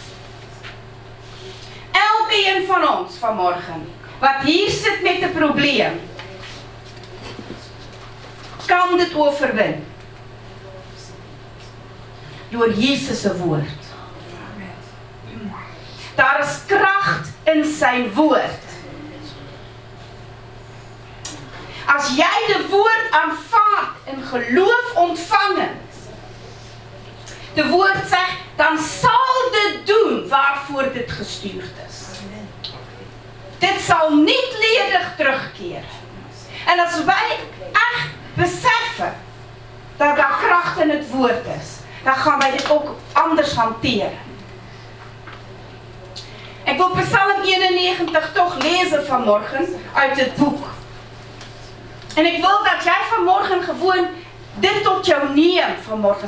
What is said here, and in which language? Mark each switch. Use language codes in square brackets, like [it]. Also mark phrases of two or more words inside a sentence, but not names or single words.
[nl] Elkeen van ons vanmorgen, wat hier zit met een probleem, kan dit overwinnen. Door Jezus' woord. [af] in sy woord. As jy die woord aanvaard in geloof ontvang, die woord sê, dan sal dit doen waarvoor dit gestuurd is. Dit sal nie ledig terugkeer. [nl] En as wij echt beseffen dat daar kracht in het woord is, dan gaan wij dit ook anders hanteren. Ik wil Psalm 91 toch lezen vanmorgen uit het boek. En ik wil dat jij vanmorgen gewoon dit tot jou neemt vanmorgen.